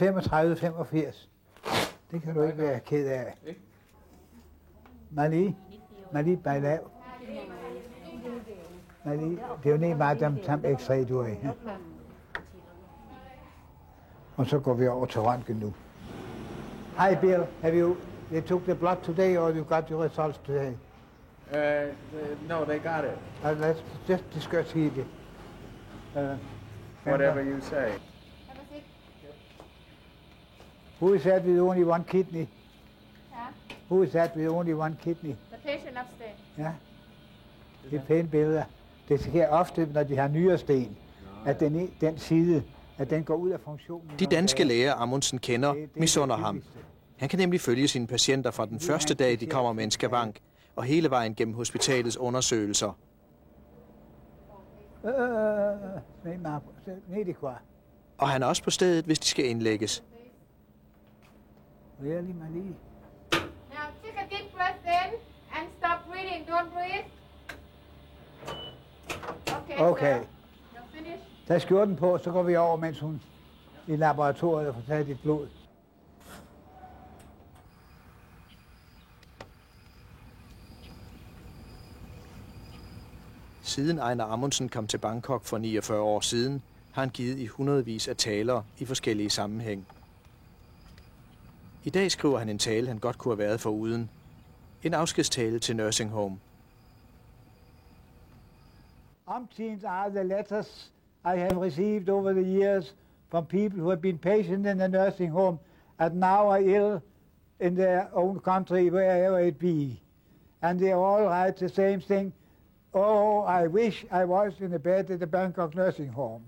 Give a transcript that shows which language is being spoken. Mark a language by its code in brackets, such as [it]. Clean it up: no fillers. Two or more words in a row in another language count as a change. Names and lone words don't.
[da] Det kan du ikke være ked af. Mali Bajlav. Mali, det er jo lige meget dem x-ray, du er i. Ja? Og så går vi over til røntgen nu. [en] Hi Bill, they took the blood today or you got your results today? No, they got it. Let's just discuss here. Whatever you say. Who is that with only one kidney? Who is that with only one kidney? The patient upstairs. [da] Ja, det er pæne billeder. Det sker ofte, når de har nyresten, at den side, at den går ud af funktionen. De danske læger, Amundsen kender, misunder ham. Han kan nemlig følge sine patienter fra den første dag, de kommer med en skavank, og hele vejen gennem hospitalets undersøgelser. Og han er også på stedet, hvis de skal indlægges. [en] Really, Mali? Now take a deep breath in and stop breathing. Don't breathe. Okay. Okay. Sir. You're finished. [da] Tag skjorten på, så går vi over, mens hun i laboratoriet får taget dit blod. Siden Einar Amundsen kom til Bangkok for 49 år siden, har han givet i hundredvis af taler i forskellige sammenhæng. I dag skriver han en tale, han godt kunne have været foruden. En afskedstale til Nursing Home. [en] Umpteens are the letters I have received over the years from people who have been patient in the nursing home and now are ill in their own country, wherever it be. And they all write the same thing. Oh, I wish I was in a bed at the Bangkok nursing home.